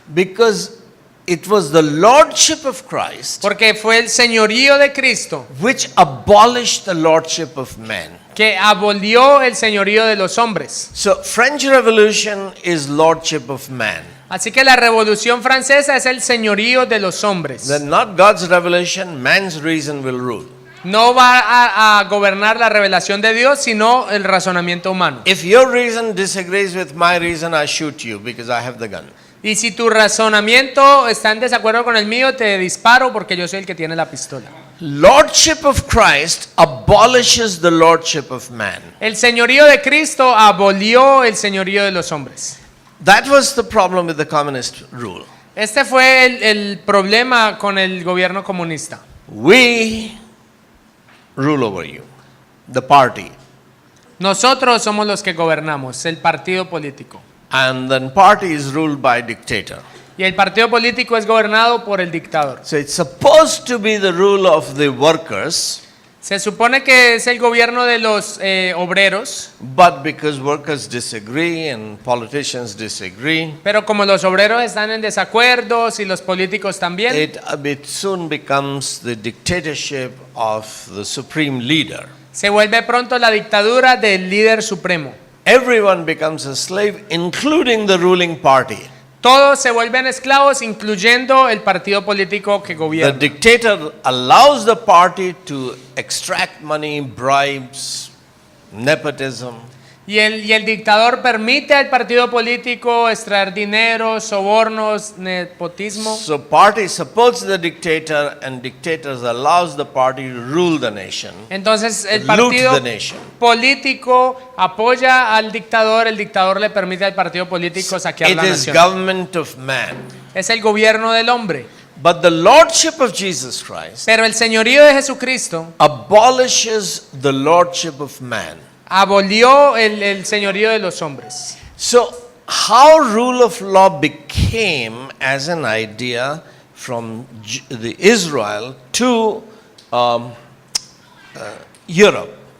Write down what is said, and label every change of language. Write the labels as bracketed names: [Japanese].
[English] Because it was the lordship of Christ [Spanish] porque fue el señorío de Cristo [English] which abolished the lordship of man. [Spanish] que abolió el señorío de los hombres. [English] So French Revolution is lordship of man. [Spanish] Así que la Revolución Francesa es el señorío de los hombres. [English] Then not God's revelation, man's reason will rule. [Spanish] No va a gobernar la revelación de Dios, sino el razonamiento humano. [English] If your reason disagrees with my reason, I shoot you because I have the gun. [Spanish] Y si tu razonamiento está en desacuerdo con el mío, te disparo porque yo soy el que tiene la pistola. [English] Lordship of Christ abolishes the lordship of man. [Spanish] El señorío de Cristo abolió el señorío de los hombres. [English] That was the problem with the communist rule. [Spanish] Este fue el problema con el gobierno comunista. [English] We rule over you, the party. [Spanish] Nosotros somos los que gobernamos, el partido político. [English] And then party is ruled by dictator. [Spanish] Y el partido político es gobernado por el dictador. [English] So it's supposed to be the rule of the workers, [Spanish] Se supone que es el gobierno de los obreros, [English] but because workers disagree and politicians disagree, [Spanish] pero como los obreros están en desacuerdo y los políticos también, [English] it soon becomes the dictatorship of the supreme leader. [Spanish] se vuelve pronto la dictadura del líder supremo. [English] Everyone becomes a slave, including the ruling party. [Spanish] Todos se vuelven esclavos, incluyendo el partido político que gobierna. [English] dictator allows the party to extract money, bribes, nepotism. [Spanish] Y el dictador permite al partido político extraer dinero, sobornos, nepotismo. [English] So party supports the dictator and dictators allows the party to rule the nation. [Spanish] Entonces el [English] Loot [Spanish] partido [English] the nation. [Spanish] político apoya al dictador, el dictador le permite al partido político saquear [English] It [Spanish] la [English] is [Spanish] nación. [English] government of man. [Spanish] Es el gobierno del hombre. [English] But the lordship of Jesus Christ [Spanish] Pero el señorío de Jesucristo [English] abolishes the lordship of man. [Spanish] abolió el señorío de los hombres. [English] So how rule of law became as an idea from the Israel to Europe.